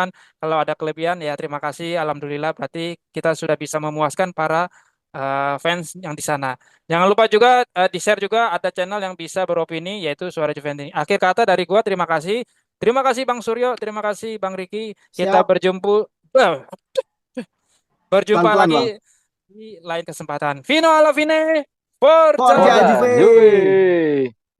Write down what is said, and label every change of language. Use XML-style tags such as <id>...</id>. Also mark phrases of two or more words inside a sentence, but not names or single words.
<id>Kalau ada kelebihan, ya terima kasih. Alhamdulillah, berarti kita sudah bisa memuaskan para fans yang di sana. Jangan lupa juga di-share juga ada channel yang bisa beropini, yaitu Suara Juventus. Akhir kata dari gua, terima kasih. Terima kasih Bang Suryo, terima kasih Bang Riki. Kita siap. berjumpa Pelan-pelan, Bang. lagi di lain kesempatan.</id> <it>Fino alla fine, Forza! Forza Forza Juve! Juve.</it>